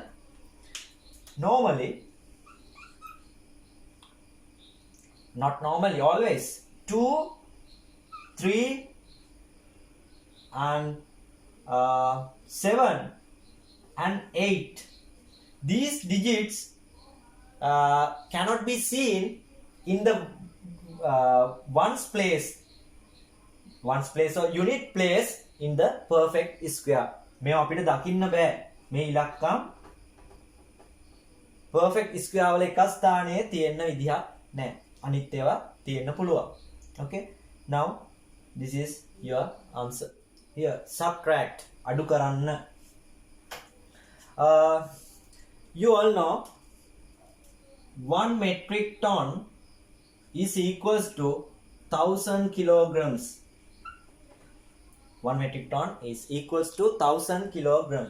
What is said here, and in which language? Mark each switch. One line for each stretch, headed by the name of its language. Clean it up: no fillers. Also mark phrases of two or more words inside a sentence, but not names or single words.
English: Normally, not normally, always 2, 3 and 7 and 8. These digits cannot be seen in the ones place or unit place in the perfect square.
Sinhala: මේ අපිට දකින්න බෑ. මේ ඉලක්කම්
English: perfect square
Sinhala: වල එක ස්ථානයේ තියෙන්න විදිහක් නැහැ. අනිත් ඒවා තියෙන්න පුළුවන්.
English: Okay? Now this is your answer. Here subtract,
Sinhala: අඩු කරන්න.
English: You all know 1 metric ton is equals to 1000 kilograms. 1 metric ton is equals to 1000 kilograms.